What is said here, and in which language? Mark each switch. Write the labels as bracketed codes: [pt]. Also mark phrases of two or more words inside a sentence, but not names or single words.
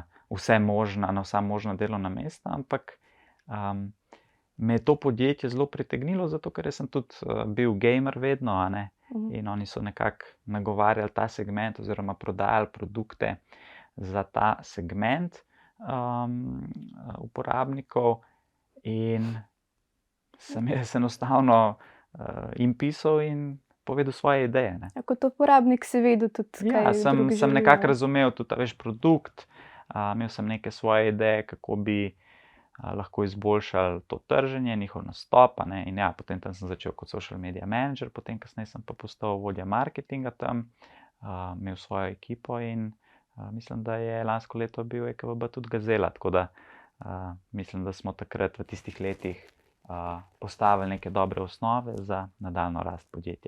[sl] vsa možna delovna mesta, ampak me je to podjetje zelo pritegnilo, zato ker sem tudi bil gamer vedno, a ne, in oni so nekako nagovarjali ta segment oziroma prodajali produkte za ta segment uporabnikov, in sem jaz enostavno jim pisal in povedal svoje ideje, ne. Kot uporabnik si vedel tudi, kaj drugi želijo. Sem nekako razumel tudi, produkt, imel sem neke svoje ideje, kako bi lahko izboljšali to trženje, njihov nastop, a ne, in potem tam sem začel kot [en] social media manager, [sl] potem kasneje sem pa postal vodja marketinga tam, imel svojo ekipo in mislim, da je lansko leto bil EKVB tudi gazela, tako da mislim, da smo takrat v tistih letih postavili neke dobre osnove za nadaljnjo rast podjetja.